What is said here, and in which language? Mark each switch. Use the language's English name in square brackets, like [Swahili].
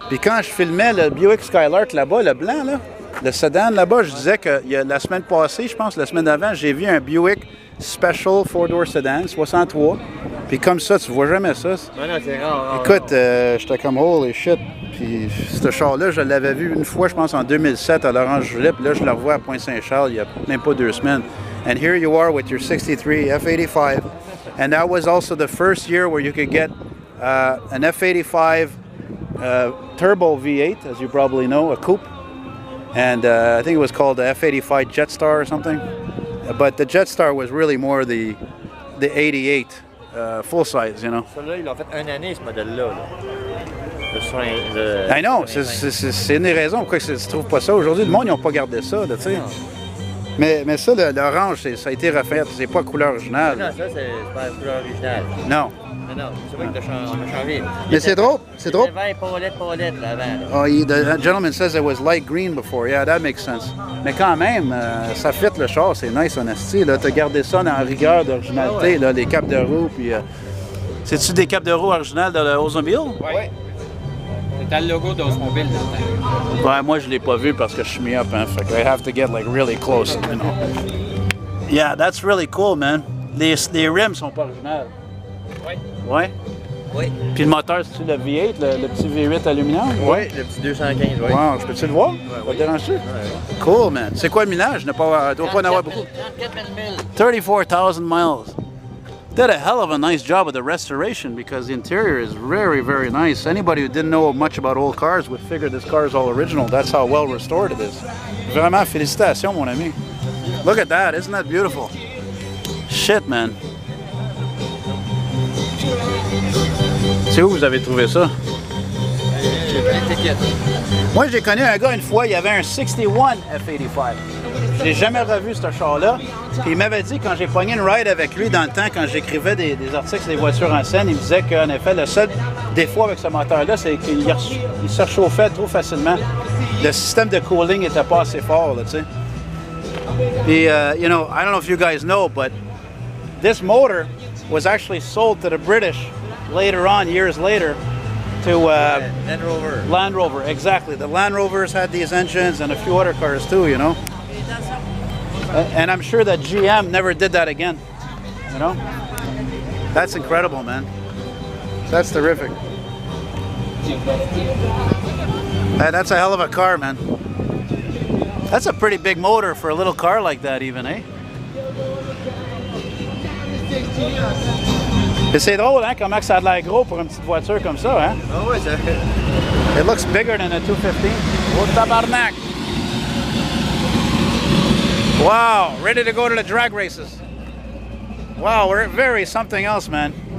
[French] Puis quand je filmais le Buick Skylark là-bas, le blanc, là, le Sedan là-bas, je disais que la semaine passée, je pense, la semaine d'avant, j'ai vu un Buick Special 4-door Sedan, 63. Puis comme ça, tu vois jamais ça. Ouais, non, c'est rare. Écoute, j'étais comme [English] holy shit. [French] Puis ce char-là, je l'avais vu une fois, je pense, en 2007 à l'Orange-Julie. Puis là, je le revois à Pointe-Saint-Charles il n'y a même pas 2 semaines. [English] And here you are with your 63 F-85. And that was also the first year where you could get an F-85 turbo V8, as you probably know, a coupe. And I think it was called the F-85 Jetstar or something. But the Jetstar was really more the 88 full size, you know. [French] Celui-là, ils l'ont fait une année, ce modèle-là. [English] I know, [French] c'est une des raisons pourquoi tu ne trouves pas ça. Aujourd'hui, le monde, ils n'ont pas gardé ça, tu sais. Mais ça, l'orange, ça a été refait, c'est pas couleur originale. Non, ça, c'est pas la couleur originale. Non. Non, c'est vrai qu'on a changé. Mais c'est drôle, c'est drôle. C'était vert paulette, là, avant. [English] Oh, the gentleman says it was light green before. Yeah, that makes sense. [French] Mais quand même, ça fit le char, c'est nice, en esti. Tu as gardé ça dans la rigueur d'originalité, là, les capes de roue. Puis, c'est-tu des capes de roue originales de la Oldsmobile? Oui. C'était le logo d'Oldsmobile dedans. Ouais, moi je l'ai pas vu parce que je suis mis up, hein. Fait que [English] I have to get like really close, you know. Yeah, that's really cool, man. [French] Les rims sont pas originales. Oui. Ouais? Oui. Puis le moteur, c'est-tu le V8, le petit V8 aluminium? Oui, le petit 215, oui. Wow, je peux-tu le voir? Ça te dérange-tu? [English] Cool, man. [French] C'est quoi le millage? Il ne doit pas en avoir beaucoup. 34,000 miles. [English] Did a hell of a nice job with the restoration because the interior is very, very nice. Anybody who didn't know much about old cars would figure this car is all original. That's how well restored it is. [French] Vraiment, félicitations, mon ami. [English] Look at that. Isn't that beautiful? Shit, man. [French] C'est où vous avez trouvé ça? Moi, j'ai connu un gars une fois, il y avait un 61 F-85. Je l'ai jamais revu, ce char-là. Puis il m'avait dit, quand j'ai pogné une ride avec lui dans le temps, quand j'écrivais des articles sur les voitures en scène, il me disait qu'en effet, le seul défaut avec ce moteur-là, c'est qu'il se réchauffait trop facilement. Le système de cooling n'était pas assez fort, là, tu sais. Puis, [English] you know, I don't know if you guys know, but this motor was actually sold to the British later on, years later, to Land Rover. Land Rover, exactly. The Land Rovers had these engines and a few other cars too, you know. And I'm sure that GM never did that again, you know. That's incredible, man. That's terrific. That's a hell of a car, man. That's a pretty big motor for a little car like that even, eh? [French] Et c'est drôle, hein, comment ça a l'air gros pour une petite voiture comme ça, hein? Ah ouais, ça... [English] It looks bigger than a 215. [French] Oh, tabarnak! [English] Wow, ready to go to the drag races. Wow, we're very something else, man.